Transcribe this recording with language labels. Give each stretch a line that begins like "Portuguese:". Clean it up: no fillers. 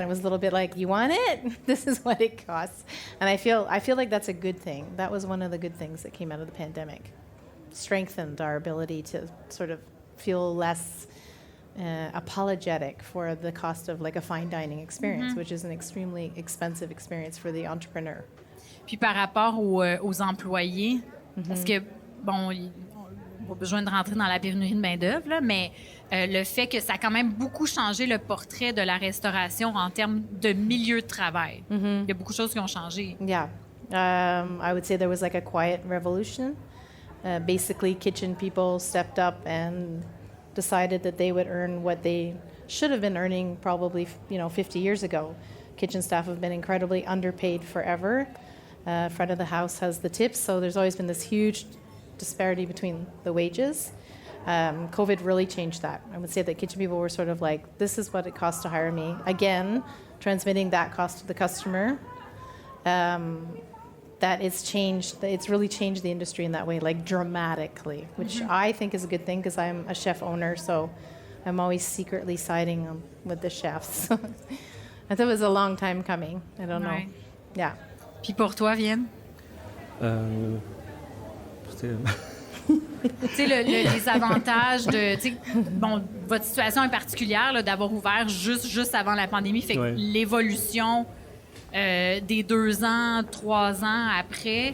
English: It was a little bit like, you want it? This is what it costs. And I feel like that's a good thing. That was one of the good things that came out of the pandemic. Strengthened our ability to sort of feel less apologetic for the cost of like a fine dining experience, which is an extremely expensive experience for the entrepreneur.
French: Puis par rapport aux employés, parce que, bon, on n'a pas besoin de rentrer dans la pénurie de main-d'œuvre, là, mais le fait que ça a quand même beaucoup changé le portrait de la restauration en termes de milieu de travail. Il y a beaucoup de choses qui ont changé.
English: Yeah. I would say there was like a quiet revolution. Basically, kitchen people stepped up and decided that they would earn what they should have been earning probably, 50 years ago. Kitchen staff have been incredibly underpaid forever. Front of the house has the tips, so there's always been this huge disparity between the wages. COVID really changed that. I would say that kitchen people were sort of like, this is what it costs to hire me. Again, transmitting that cost to the customer. That it's really changed the industry in that way, like dramatically, which I think is a good thing because I'm a chef owner, so I'm always secretly siding with the chefs. I thought it was a long time coming. I don't know. Yeah.
French: Puis pour toi, Vienne? Tu sais, les avantages de... Bon, votre situation est particulière, là, d'avoir ouvert juste avant la pandémie. Fait que l'évolution des 2 ans, 3 ans après...